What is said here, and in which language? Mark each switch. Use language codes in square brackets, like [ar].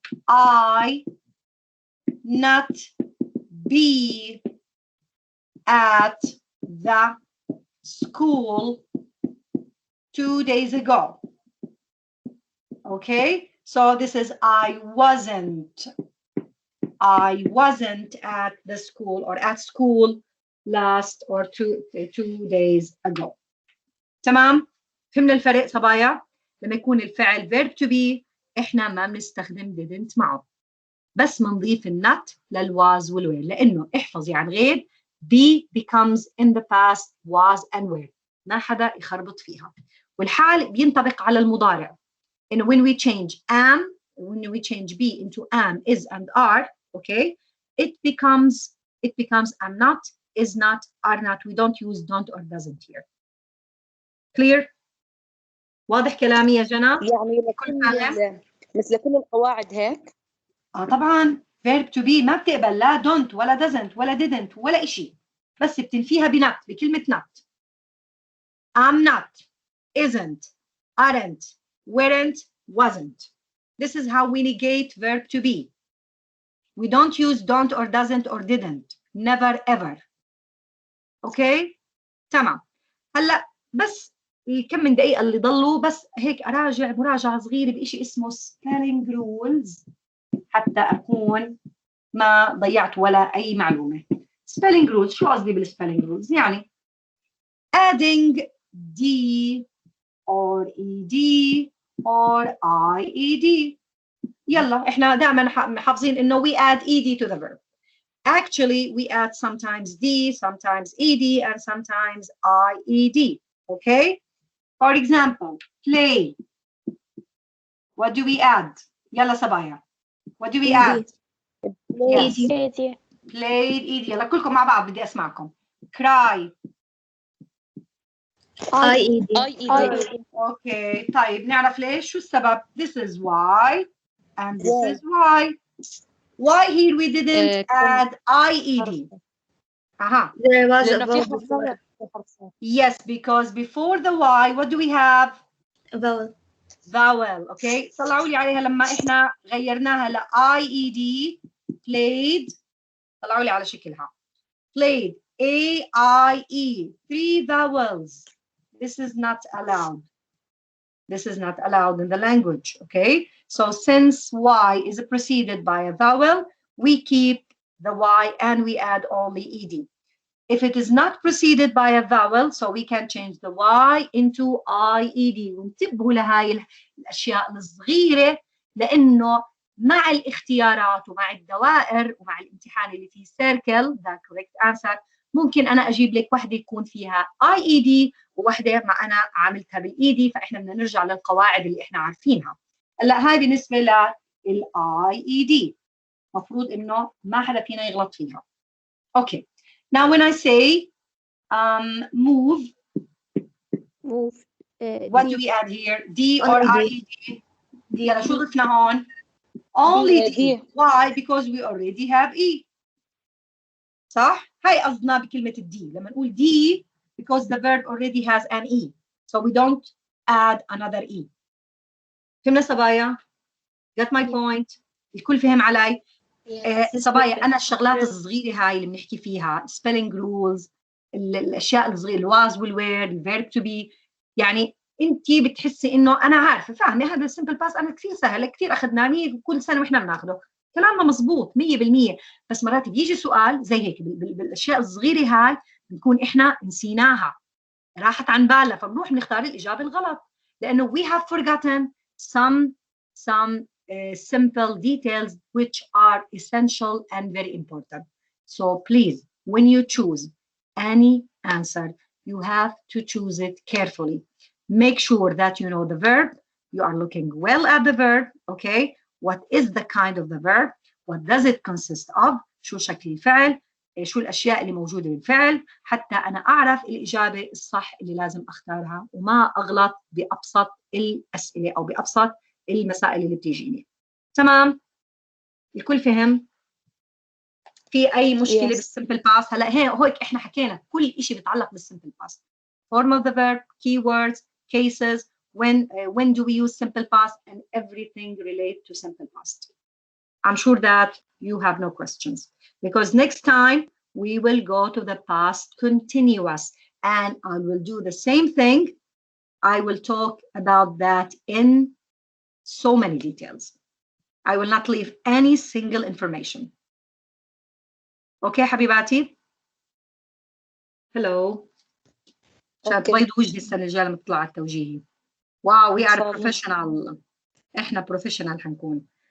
[en] I not be at the school 2 days ago. Okay, so this is I wasn't at the school or at school last or two days ago. [ar] تمام؟ فهمنا الفرق صبايا؟ لما يكون الفعل verb to be احنا ما بنستخدم didn't معه، بس بنضيف النت للواز والوير، لانه احفظي عن غير [en] be becomes in the past was and were، [ar] ما حدا يخربط فيها. والحال بينطبق على المضارع، انه [en] when we change am, when we change be into am, is and are, okay, it becomes am not, is not, are not. We don't use don't or doesn't here. [ar] clear؟ واضح كلامي يا جنى؟ يعني مثل كل القواعد هيك؟ طبعا verb to be ما بتقبل لا don't ولا doesn't ولا didn't ولا إشي، بس بتنفيها بنت، بكلمة not. [en] I'm not, isn't, aren't, weren't, wasn't. This is how we negate verb to be. We don't use don't or doesn't or didn't. Never ever. Okay? [ar] تمام. هلا بس الكم من دقيقة اللي ضلوا بس هيك أراجع مراجعة صغيرة بإشي اسمه spelling rules حتى أكون ما ضيعت ولا أي معلومة. [en] spelling rules [ar] شو قصدي [en] بالspelling rules؟ [ar] يعني [en] adding d or ed or ied. [ar] يلا إحنا دائما حافظين إنه [en] we add ed to the verb. Actually, we add sometimes d, sometimes ed, and sometimes ied. Okay? For example, play. What do we add? Yalla Sabaya. What do we add? Yes. Played ed. [ar] يلا كلكم مع بعض بدي أسمعكم. [en] Cry. ied. Okay. [ar] طيب نعرف ليش؟ شو السبب? [en] This is why, and this is why. Why here we didn't add ied? There was a vowel before. Yes, because before the y, what do we have? A vowel. Vowel. Okay. [ar] طلعوا لي عليها لما إحنا غيرناها ل ied. Played. طلعوا لي على شكلها. Played. [en] A-I-E. 3 vowels. This is not allowed. This is not allowed in the language. Okay. So since y is preceded by a vowel, we keep the y and we add only ed. If it is not preceded by a vowel, so we can change the y into ied. [ar] وانتبهوا لهاي الأشياء الصغيرة، لأنه مع الاختيارات ومع الدوائر ومع الامتحان اللي فيه [en] circle the correct answer [ar] ممكن أنا أجيب لك واحدة يكون فيها ied وواحدة مع أنا عاملتها بالإيدي، فإحنا بدنا نرجع للقواعد اللي إحنا عارفينها. هلا هاي بالنسبة للIED مفروض إنه ما حدا فينا يغلط فيها. [en] Okay. Now when I say move, what do we add here? D or IED? [ar] يلا شو ضفنا هون؟ [en] Only D. Why? Because we already have E. [ar] صح؟ هاي قصدنا بكلمة الدي لما نقول [en] D because the verb already has an E. So we don't add another E. [ar] فهمنا صبايا؟ [en] Get my point? [ar] الكل فهم علي؟ صبايا أنا الشغلات الصغيرة هاي اللي بنحكي فيها spelling rules الأشياء الصغيرة الواز والوير الverb to be، يعني أنت بتحسي إنه أنا عارفة فاهمة هذا السمبل باس أنا كثير سهل كثير أخذناه كل سنة وإحنا بناخده كلامنا مزبوط 100%، بس مرات بيجي سؤال زي هيك بالأشياء الصغيرة هاي بنكون إحنا نسيناها راحت عن بالنا فبنروح بنختار الإجابة الغلط لأنه [en] we have forgotten some simple details which are essential and very important. So please, when you choose any answer, you have to choose it carefully. Make sure that you know the verb. You are looking well at the verb, okay? What is the kind of the verb? What does it consist of? [ar] شو شكل الفعل؟ شو الأشياء اللي موجودة بالفعل؟ حتى أنا أعرف الإجابة الصح اللي لازم أختارها وما أغلط بأبسط الأسئلة أو بأبسط المسائل اللي بتيجيني. تمام؟ الكل فهم؟ في أي مشكلة بالsimple past؟ هلا هيك إحنا حكينا كل شيء بيتعلق بالsimple past. [en] Form of the verb, keywords, cases, when do we use simple past, and everything related to simple past. I'm sure that you have no questions because next time we will go to the past continuous and I will do the same thing. I will talk about that in so many details. I will not leave any single information. Okay, [ar] حبيباتي? [en] Hello. [ar] شاد بيض وجهي السنة الجاية لما تطلع على التوجيهي. [en] Wow, we are a professional. [ar] احنا professional هنكون.